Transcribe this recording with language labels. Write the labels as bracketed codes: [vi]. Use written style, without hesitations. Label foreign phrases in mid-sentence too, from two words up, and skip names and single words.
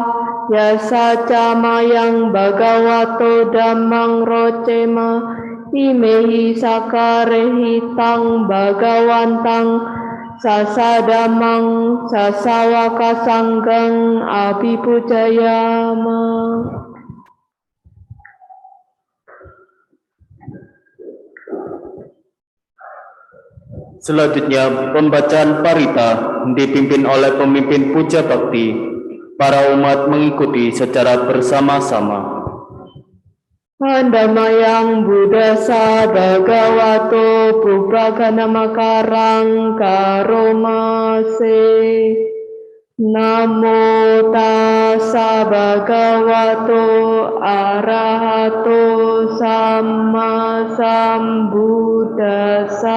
[pi] Yasaca mayang bhagavato dhammang rocema. Imehi sakarehitang bhagawantang sasadamang sasawaka sanggang abhipujayama. [id] Selanjutnya pembacaan parita dipimpin oleh pemimpin puja bakti. Para umat mengikuti secara bersama-sama. [pi] Andamayang Buddhasa Bhagavato Pubbakana Makarang Karomase. Namo tassa bhagavato arahato sama sambuddhassa.